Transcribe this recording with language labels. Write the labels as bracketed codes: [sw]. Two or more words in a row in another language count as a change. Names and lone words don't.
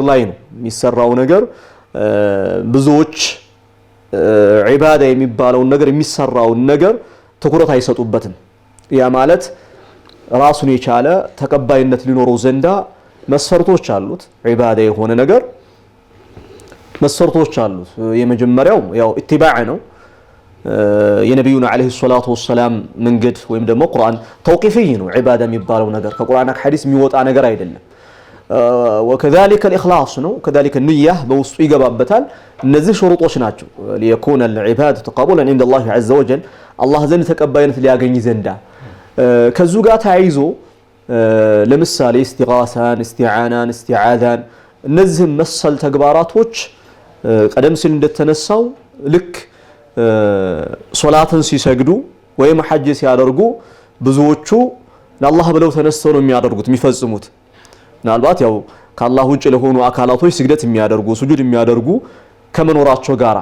[am] ላይ ነው የሚሰራው ነገር ብዙዎች ዒባዳ የሚባለውን ነገር የሚሰራውን ነገር ትኩረት አይሰጡበትም። ያ ማለት ራሱን የቻለ ተቀባይነት ሊኖረው ዘንዳ መስፈርቶች አሉት። ዒባዳ የሆነ ነገር መስፈርቶች አሉት። የመጀመሪያው ያው ኢትባዕ ነው። የነብዩና [ar] عليه الصلاة والسلام [am] መንገድ ወይም ደግሞ ቁርአን ተውቂፊይ ነው። ዒባዳ የሚባለው ነገር ከቁርአንና ከሐዲስ የሚወጣ ነገር አይደለም። [ar] وكذلك الإخلاص [am] ነው [ar] كذلك النية [am] በውስጡ ይገባበታል። እነዚህ ሹሩጦች ናቸው [ar] ليكون العبادة قبولا عند الله عز وجل [am] አላህ ዘንድ ተቀባይነት ሊያገኝ ዘንዳ። ከዙ ጋር ተያይዞ ለምሳሌ ኢስቲጋሳን፣ ኢስቲዓናን፣ ኢስቲዓዛን እነዚህ መሰል ተግባራቶች ቀደም ሲል እንደተነሳው ልክ ሶላትን ሲሰግዱ ወይም ሐጅ ሲያደርጉ ብዙዎቹ ለአላህ ብለው ተነስተው ነው የሚያደርጉት የሚፈጽሙት። ምናልባት ያው ከአላህ ውጭ ለሆኑ አካላቶች ስግደት የሚያደርጉ ሱጁድ የሚያደርጉ ከመኖራቸው ጋራ